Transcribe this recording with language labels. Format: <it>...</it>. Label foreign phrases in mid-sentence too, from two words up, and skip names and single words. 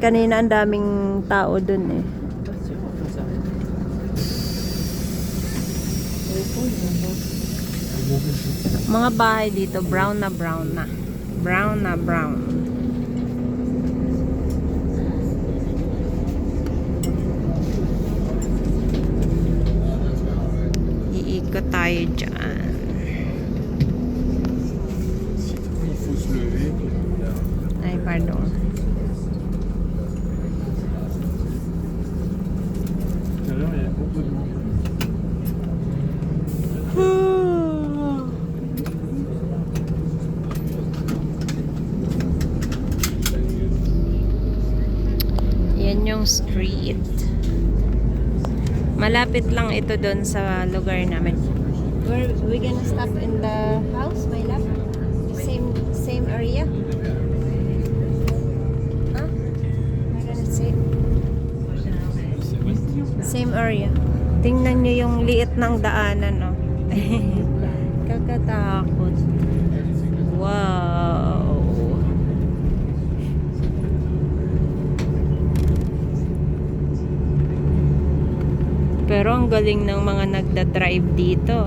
<tl>Kanina ang daming tao doon eh. Mga bahay dito, brown na brown na. Brown na brown. Iikot tayo dyan.</tl> <fr>Il faut se lever. Ay, pardon. Tout à l'heure, il y a beaucoup de monde.</fr> <tl>Yan yung street. Malapit lang ito doon sa lugar namin.</tl> <en>We gonna stop in the house, my love? Same area? Huh? We're gonna say same area.</en> <tl>Tingnan nyo yung liit ng daanan, no? Kakatakot. Wow. Pero ang galing ng mga nagda-drive dito.</tl>